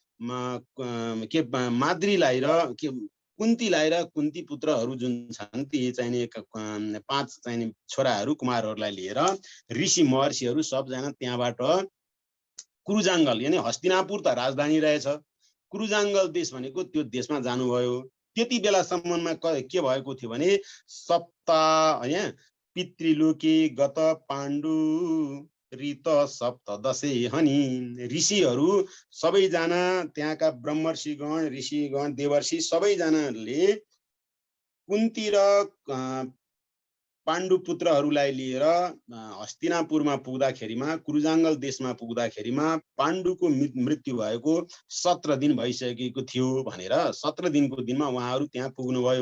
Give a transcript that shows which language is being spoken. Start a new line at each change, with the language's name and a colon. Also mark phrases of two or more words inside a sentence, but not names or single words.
Nepali: माद्रीलाई र कुन्तीलाई र कुन्ती पुत्रहरू जुन छन् ती चाहिँ पाँच चाहिँ छोराहरू कुमारहरूलाई लिएर ऋषि महर्षिहरू सबजना त्यहाँबाट कुरुजाङ्गल यानी हस्तिनापुर त राजधानी रहेछ, कुरुजाङ्गल देश भनेको त्यो देशमा जानुभयो। त्यति बेलासम्ममा के भएको थियो भने
Sanskrit: सप्ताह यहाँ पितृलोके गत पाण्डु ऋत सप्तदशे हनि
Nepali: ऋषिहरू सबैजना त्यहाँका ब्रह्मर्षिगण ऋषिगण देवर्षि सबैजनाले कुन्ती र पाण्डु पुत्रहरूलाई लिएर हस्तिनापुरमा पुग्दाखेरिमा कुरुजाङ्गल देशमा पुग्दाखेरिमा पाण्डुको मृत्यु भएको 17 दिन भइसकेको थियो भनेर 17 दिनको दिनमा उहाँहरू त्यहाँ पुग्नुभयो।